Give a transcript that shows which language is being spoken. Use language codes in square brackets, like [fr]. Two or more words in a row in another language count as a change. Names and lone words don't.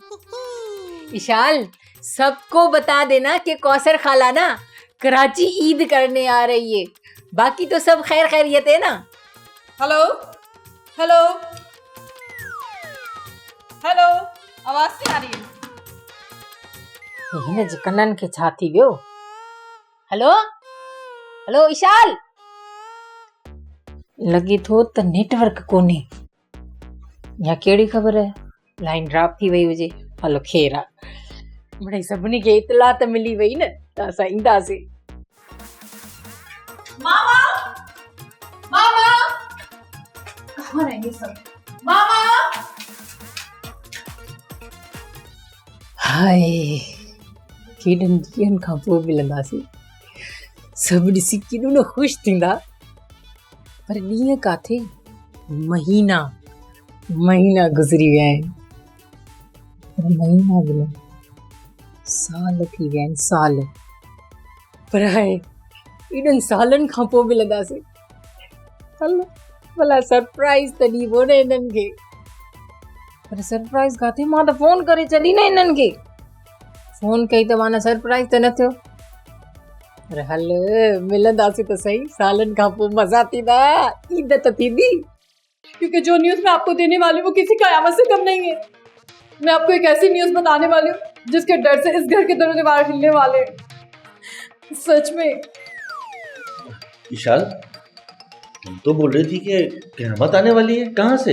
[ur] اشال، سب کو بتا دینا کہ کوثر خالہ نا کراچی عید کرنے آ رہی ہے. باقی تو سب خیر خیریت ہے نا? ہیلو ہیلو ہیلو، آواز نہیں آ رہی ہے. [sd] हिन जे कननि खे छा थी वियो? हेलो हेलो इशाल, लॻे थो त नेटवर्क कोन्हे या कहिड़ी ख़बर है, [en] line drop [sd] थी वई हुजे। हलो ख़ैर आहे, मिड़ई सभिनी खे इतला त मिली वई न, त असां ईंदासीं। [ur] ماما، ماما، کہاں رہ گئے سب؟ ماما, [sd] हाय, केॾनि ॾींहंनि खां पोइ मिलंदासीं। सभु ॾिसी केॾो न ख़ुशि थींदा। पर ॾींहं काथे, महीना गुज़री विया आहिनि। पर महीना बि न, साल थी विया आहिनि, साल। पर हाय, एॾनि सालनि खां पोइ मिलंदासीं। हलो भला सरप्राइज त ॾीबो न इन्हनि खे पर सरप्राइज काथे मां त फोन करे चली न इन्हनि खे फोन कई त माना सरप्राइज त न थियो अरे हल मिलंदासीं त सही सालनि खां पोइ मज़ा थींदा ईद त थींदी [ur] کیونکہ جو نیوز میں آپ کو دینے والی ہوں وہ کسی قیامت سے کم نہیں ہے. میں آپ کو ایک ایسی نیوز بتانے والی ہوں جس کے ڈر سے اس گھر کے دونوں دیوار ہلنے والے ہیں. سچ میں. وشال تم تو بول رہی تھی کہ قیامت آنے والی ہے، کہاں سے?